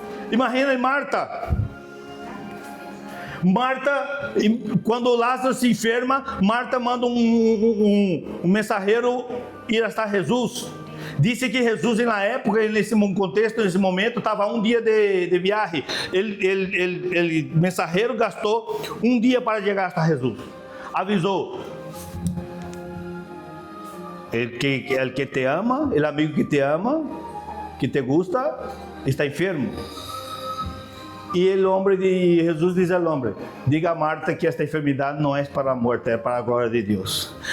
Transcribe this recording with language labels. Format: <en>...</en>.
<pt>Imagina Marta. Marta, quando Lázaro se enferma, Marta manda um mensageiro ir até Jesus. Disse que Jesus, na época, nesse contexto, nesse momento, estava um dia de viagem. Ele mensageiro gastou um dia para chegar até Jesus. Avisou:</pt> <es>el que te ama,</es> <pt>o amigo que te ama,</pt> <es>que te gusta, está enfermo.</es> <pt>E Jesus diz ao homem: diga a Marta que esta enfermidade não é para a morte, é para a glória de Deus.</pt>